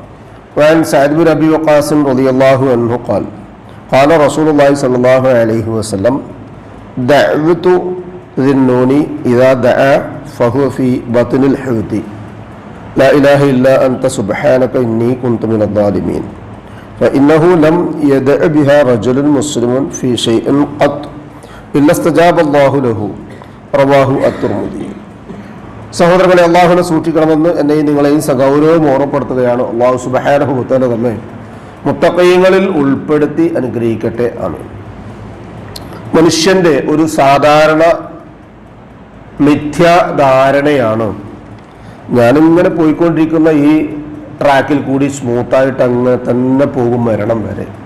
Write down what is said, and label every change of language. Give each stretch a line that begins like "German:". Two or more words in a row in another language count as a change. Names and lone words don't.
Arabic: وعن سعد بن أبي وقاص رضي الله عنه قال قال رسول الله صلى الله عليه وسلم دعوة ذي النون إذا دعا فهو في بطن الحوت لا إله إلا أنت سبحانك إني كنت من الظالمين فإنه لم يدع بها رجل مسلم في شيء قط إلا استجاب الله له رواه الترمذي.
Malayalam: സഹോദരങ്ങളെ, അള്ളാഹുവിനെ സൂക്ഷിക്കണമെന്ന് എന്നെയും നിങ്ങളെയും സഗൗരവം ഓർമ്മപ്പെടുത്തുകയാണ്.
Arabic: الله سبحانه وتعالى
Malayalam: നമ്മെ മുത്തഖീങ്ങളിൽ ഉൾപ്പെടുത്തി അനുഗ്രഹിക്കട്ടെ. ആമീൻ. മനുഷ്യന്റെ ഒരു സാധാരണ മിഥ്യാധാരണയാണ് ഞാനിങ്ങനെ പോയിക്കൊണ്ടിരിക്കുന്ന ഈ ട്രാക്കിൽ കൂടി സ്മൂത്തായിട്ട് അങ്ങനെ തന്നെ പോകും മരണം വരെ.